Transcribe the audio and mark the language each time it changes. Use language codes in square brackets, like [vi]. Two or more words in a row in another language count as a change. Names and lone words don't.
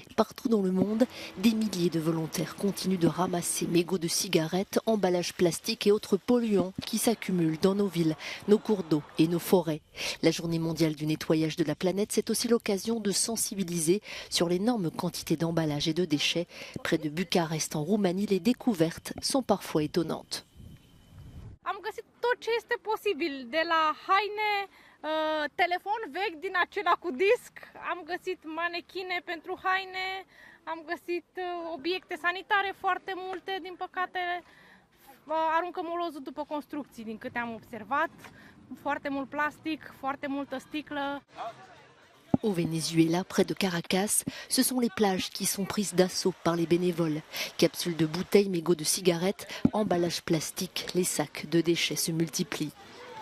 [fr] Partout dans le monde, des milliers de volontaires continuent de ramasser mégots de cigarettes, emballages plastiques et autres polluants qui s'accumulent dans nos villes, nos cours d'eau et nos forêts. La journée mondiale du nettoyage de la planète, c'est aussi l'occasion de sensibiliser sur l'énorme quantité d'emballages et de déchets. Près de Bucarest, en Roumanie, les découvertes sont parfois étonnantes. [ro] Am găsit tot ce este posibil, de la haine, telefon vechi din acela cu disc, am găsit manechine pentru haine, am găsit obiecte sanitare foarte multe, din păcate aruncă molozul după construcții, din câte am observat, foarte mult plastic, foarte multă sticlă. [fr] Au Venezuela, près de Caracas, ce sont les plages qui sont prises d'assaut par les bénévoles. Capsules de bouteilles, mégots de cigarettes, emballages plastiques, les sacs de déchets se multiplient.